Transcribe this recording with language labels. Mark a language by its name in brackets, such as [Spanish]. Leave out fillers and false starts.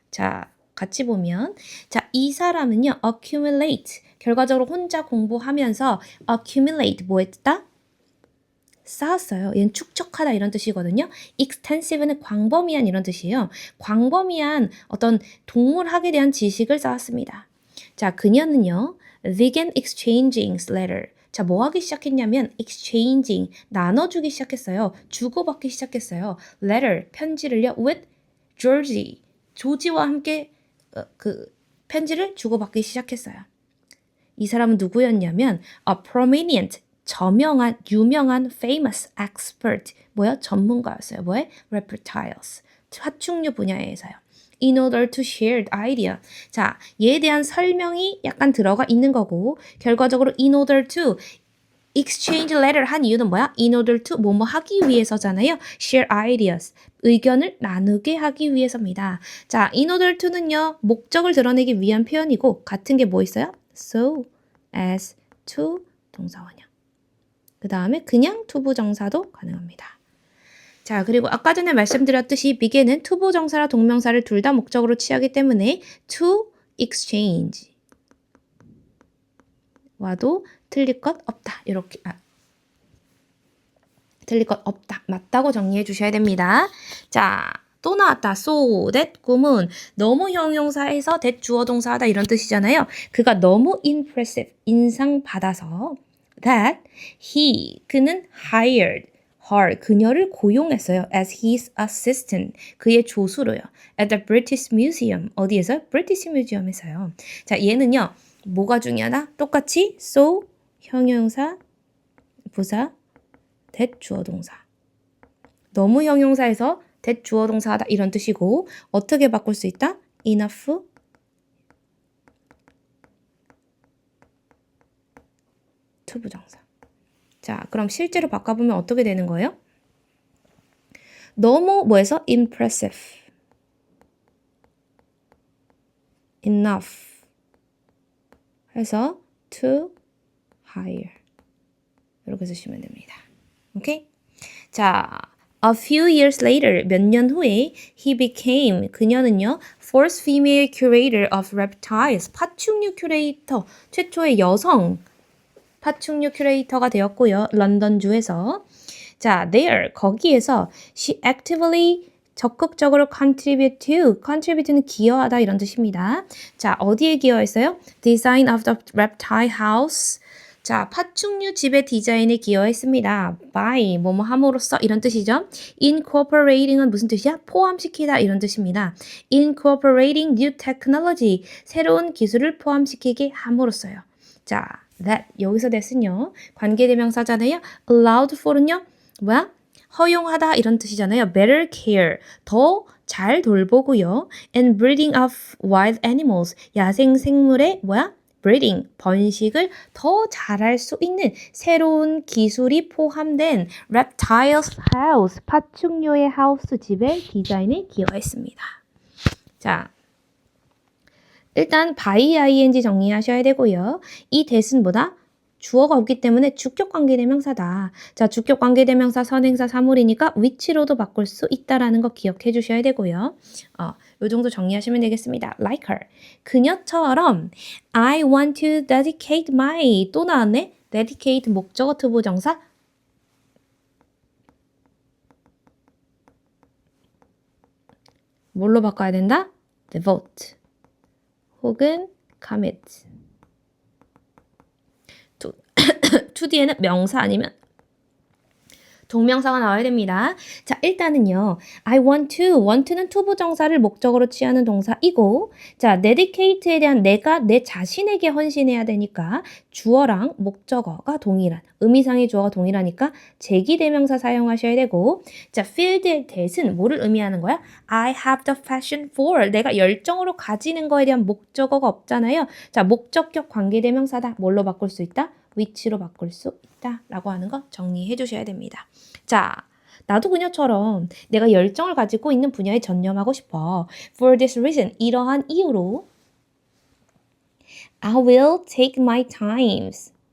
[Korean] 자, 같이 보면 자, 이 사람은요. accumulate 결과적으로 혼자 공부하면서 accumulate 뭐 했다? 쌓았어요. 얘는 축적하다 이런 뜻이거든요. extensive는 광범위한 이런 뜻이에요. 광범위한 어떤 동물학에 대한 지식을 쌓았습니다. 자, 그녀는요. [English] began exchanging letter. [Korean] 자, 뭐 하기 시작했냐면 exchanging, 나눠주기 시작했어요. 주고받기 시작했어요. letter, 편지를요. with Georgie, 조지와 함께 그 편지를 주고받기 시작했어요. 이 사람은 누구였냐면 a prominent, 저명한, 유명한 famous expert, 뭐야? 전문가였어요. 뭐에? reptiles, 파충류 분야에서요. [English] in order to share the idea. [Korean] 자, 얘에 대한 설명이 약간 들어가 있는 거고 결과적으로 in order to exchange letter 한 이유는 뭐야? in order to 뭐뭐 하기 위해서잖아요. [English] share ideas. [Korean] 의견을 나누게 하기 위해서입니다. 자, in order to는요. 목적을 드러내기 위한 표현이고 같은 게 뭐 있어요? [English] so as to 동사원형. [Korean] 그 다음에 그냥 투부정사도 가능합니다. 자, 그리고 아까 전에 말씀드렸듯이 begin은 투부정사라 동명사를 둘 다 목적으로 취하기 때문에 to exchange 와도 틀릴 것 없다. 이렇게 틀릴 것 없다. 맞다고 정리해 주셔야 됩니다. 자, 또 나왔다. so that 구문 너무 형용사에서 that 주어 동사하다 이런 뜻이잖아요. 그가 너무 impressive 인상받아서 that 그는 hired her 그녀를 고용했어요. [English] as his assistant 그의 조수로요. at the British Museum 어디에서? [Korean] British Museum에서요. 자, 얘는요. 뭐가 중요하다? 똑같이 so 형용사 부사 that 주어 동사 너무 형용사에서 that 주어 동사 하다 이런 뜻이고 어떻게 바꿀 수 있다? enough 투부정사. 자, 그럼 실제로 바꿔보면 어떻게 되는 거예요? 너무 뭐에서? impressive enough 해서 to hire 이렇게 쓰시면 됩니다. 오케이? 자, a few years later 몇 년 후에 he became 그녀는요 first female curator of reptiles 파충류 큐레이터 최초의 여성 파충류 큐레이터가 되었고요. 런던주에서 자, there 거기에서 she actively [English] 적극적으로 contribute to. [Korean] contribute는 기여하다 이런 뜻입니다. 자, 어디에 기여했어요? [English] design of the reptile house. [Korean] 자, 파충류 집의 디자인에 기여했습니다. by, 뭐뭐 함으로써 이런 뜻이죠. incorporating은 무슨 뜻이야? 포함시키다 이런 뜻입니다. incorporating new technology, 새로운 기술을 포함시키게 함으로써요. 자, that, 여기서 that은요. 관계대명사잖아요. allowed for는요. 뭐야? 허용하다 이런 뜻이잖아요. better care, 더 잘 돌보고요. [English] and breeding of wild animals, 야생 생물의 뭐야? [Korean] breeding, 번식을 더 잘할 수 있는 새로운 기술이 포함된 reptiles house, 파충류의 하우스 집의 디자인에 기여했습니다. 자, 일단 by ing 정리하셔야 되고요. 이 that은 뭐다? 주어가 없기 때문에 주격 관계대명사다. 자, 주격 관계대명사 선행사 사물이니까 위치로도 바꿀 수 있다라는 거 기억해 주셔야 되고요. 요 정도 정리하시면 되겠습니다. [English] Like her. 그녀처럼 I want to dedicate my 또 나왔네. [Korean] dedicate 목적어 투부정사 뭘로 바꿔야 된다? [English] devote 혹은 commit. [Korean] to 뒤에는 명사 아니면 동명사가 나와야 됩니다. 자, 일단은요. I want to 는 투부정사를 목적으로 취하는 동사이고 자, dedicate에 대한 내가 내 자신에게 헌신해야 되니까 주어랑 목적어가 동일한 의미상의 주어가 동일하니까 제기대명사 사용하셔야 되고 자, field의 that은 뭐를 의미하는 거야? I have the passion for 내가 열정으로 가지는 거에 대한 목적어가 없잖아요. 자, 목적격 관계대명사다. 뭘로 바꿀 수 있다? 위치로 바꿀 수 있다 라고 하는 거 정리해 주셔야 됩니다. 자, 나도 그녀처럼 내가 열정을 가지고 있는 분야에 전념하고 싶어. [English] For this reason, 이러한 이유로 I will take my times.